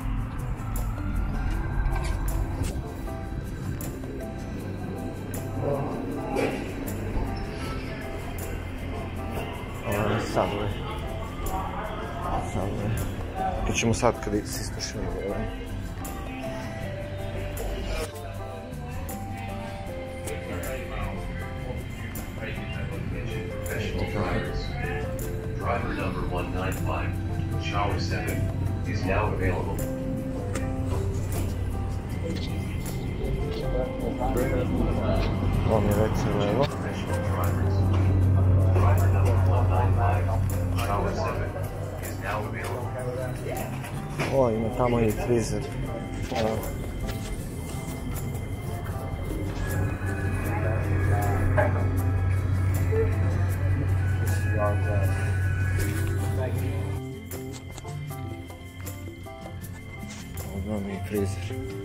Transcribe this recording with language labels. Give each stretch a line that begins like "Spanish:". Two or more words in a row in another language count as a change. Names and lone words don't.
Serbian: Subway. To ćemo sad kada se ispušimo.
English: Driver number 195, shower 7, is now available.
Serbian: On je već levo.
English: Driver number 195, shower 7, is now available.
Serbian: O, ima tamo i frizer. Ovo mi je frizer.